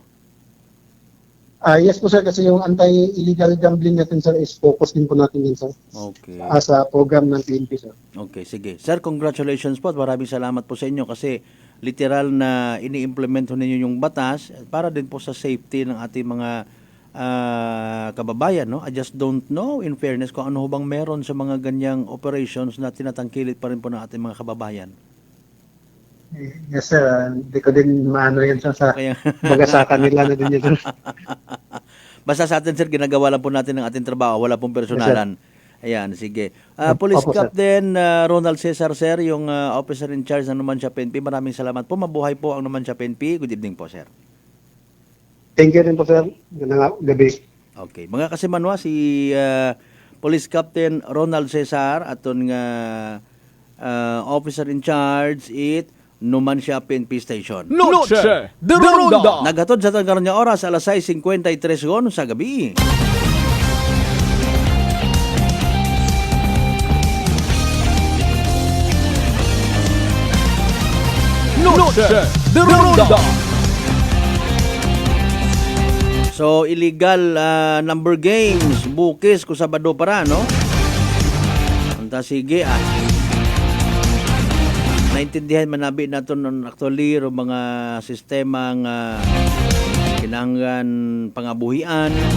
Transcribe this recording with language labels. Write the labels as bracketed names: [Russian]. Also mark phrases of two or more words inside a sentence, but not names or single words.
[Filipino] Yes po sir, kasi yung [English] anti-illegal gambling [Filipino] natin sir is focus din po natin din sir. Okay. Sa program ng PNP sir. Okay, sige. Sir, congratulations po at maraming salamat po sa inyo kasi literal na ini-implement ho ninyo yung batas para din po sa safety ng ating mga kababayan. No? [English] I just don't know in fairness [Filipino] kung ano bang meron sa mga ganyang operations na tinatangkilik pa rin po ng ating mga kababayan. Yes sir, hindi ko din maano yan sa bagasakan nila na din yun. Basta sa atin sir, ginagawa lang po natin ang ating trabaho, wala pong personalan. Ayan, sige. Police Opo, Captain Ronald Cesar sir, yung officer in charge ng Numancia PNP, maraming salamat po. Mabuhay po ang Numancia PNP. [English] Good evening po sir. Thank you [Filipino] rin po sir. Gandang gabi. Okay. [Aklanon] Mga kasimanwa, si Police Captain Ronald Cesar aton nga [English] officer in charge [Aklanon] Numancia PNP Station. Noche de Ronda. Naghatod sa karon nga oras alas 6:53 sa gabi. Noche de Ronda. So [English] illegal number games, [Aklanon] bukis ko Sabado para no. Anta sige naintindihan manabi naton actually ro mga sistema nga kinahanglan pangabuhian.